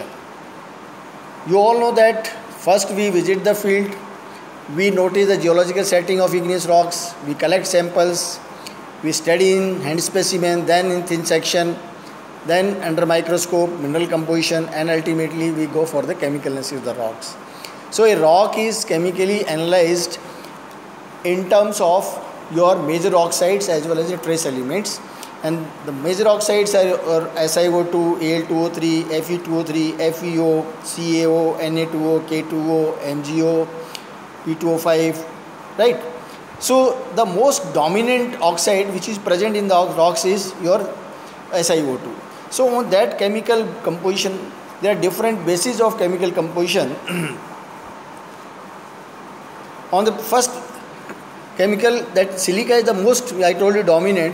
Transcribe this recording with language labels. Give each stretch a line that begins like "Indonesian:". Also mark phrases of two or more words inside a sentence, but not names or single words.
English: You all know that first we visit the field, we notice the geological setting of igneous rocks, we collect samples, we study in hand specimen, then in thin section, then under microscope, mineral composition, and ultimately we go for the chemical analysis of the rocks. So a rock is chemically analyzed in terms of your major oxides as well as your trace elements. And the major oxides are SiO2, Al2O3, Fe2O3, FeO, CaO, Na2O, K2O, MgO, P2O5, right? So the most dominant oxide which is present in the rocks is your SiO2. So on that chemical composition, there are different bases of chemical composition. On the first chemical, that silica is the most, I told you, dominant.